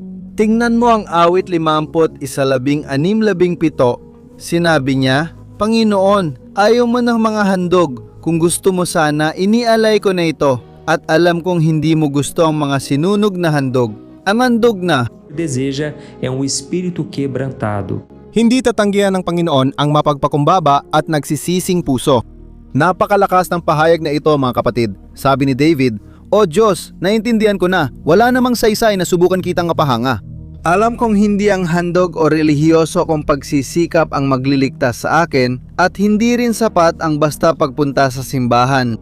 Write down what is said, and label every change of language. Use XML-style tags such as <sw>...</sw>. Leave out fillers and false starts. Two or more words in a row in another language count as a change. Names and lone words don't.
<tl>Tingnan mo ang awit 50:16-17. Sinabi niya, Panginoon, ayaw mo ng mga handog. Kung gusto mo sana, inialay ko na ito. At alam kong hindi mo gusto ang mga sinunog na handog. Ang handog na</tl> <pt>Deseja é espírito quebrantado.</pt> <tl>hindi tatanggihan ng Panginoon ang mapagpakumbaba at nagsisising puso. Napakalakas ng pahayag na ito mga kapatid. Sabi ni David, O Diyos, naintindihan ko na, wala namang saysay na subukan kitang kapahanga. Alam kong hindi ang handog o relihiyoso kong pagsisikap ang magliligtas sa akin at hindi rin sapat ang basta pagpunta sa simbahan.</tl>